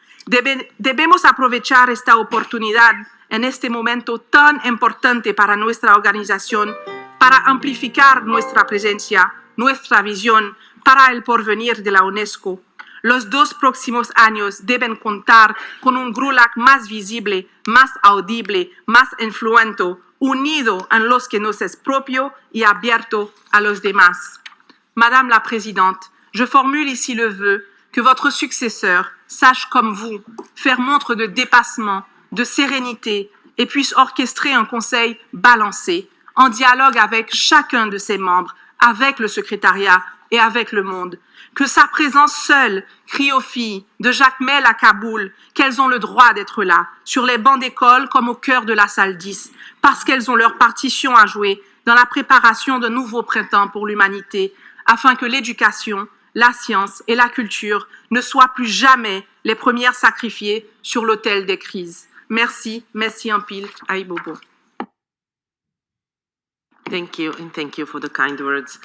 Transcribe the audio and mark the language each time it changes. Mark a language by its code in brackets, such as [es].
[es] Debemos aprovechar esta oportunidad en este momento tan importante para nuestra organización para amplificar nuestra presencia, nuestra visión para el porvenir de la UNESCO. Los 2 próximos años deben contar con un GRULAC más visible, más audible, más influente, unido en los que nos es propio y abierto a los demás. [fr] Madame la Présidente, je formule ici le vœu que votre successeur sache comme vous faire montre de dépassement, de sérénité et puisse orchestrer un conseil balancé, en dialogue avec chacun de ses membres, avec le secrétariat et avec le monde. Que sa présence seule crie aux filles, de Jacmel à Kaboul, qu'elles ont le droit d'être là, sur les bancs d'école comme au cœur de la salle 10, parce qu'elles ont leur partition à jouer dans la préparation d'un nouveau printemps pour l'humanité, afin que l'éducation, la science et la culture ne soient plus jamais les premières sacrifiées sur l'autel des crises. Merci, merci en pile, Aibobo. [en] Thank you, and thank you for the kind words.